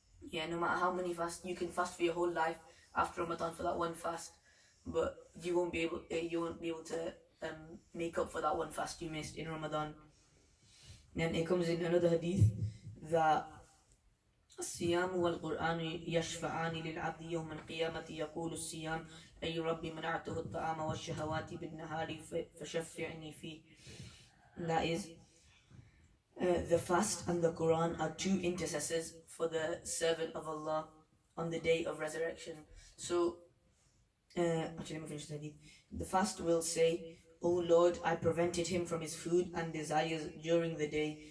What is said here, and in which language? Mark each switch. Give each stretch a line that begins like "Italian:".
English: Yeah, no matter how many fasts you can fast for your whole life after Ramadan for that one fast, but you won't be able to make up for that one fast you missed in Ramadan. Then it comes in another hadith that
Arabic: الصيام والقرآن يشفعان للعبد يوم القيامة. يقول الصيام: أي ربي منعته الطعام والشهوات بالنهار فشفعني فيه.
English: That is, the fast and the Quran are two intercessors for the servant of Allah on the day of resurrection. So actually, let me finish the hadith. The fast will say: O Lord, I prevented him from his food and desires during the day.